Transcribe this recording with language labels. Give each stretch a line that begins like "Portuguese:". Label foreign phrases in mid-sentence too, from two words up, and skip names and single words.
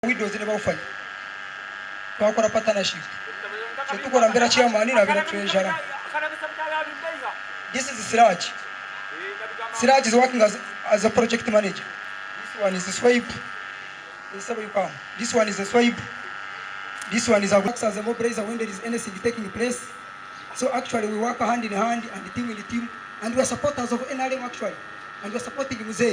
Nyankole: widows ne bawufanya twakora partnership so tukora mbera chairman na mbera treasurer.
English: This is Siraj. Siraj is working as a project manager. This one is a swipe. This one is a swipe. This one is a works as a mobilizer when there is anything taking place. So actually we work hand in hand and team in the team, and we are supporters of NRM actually, and we are supporting Muzei.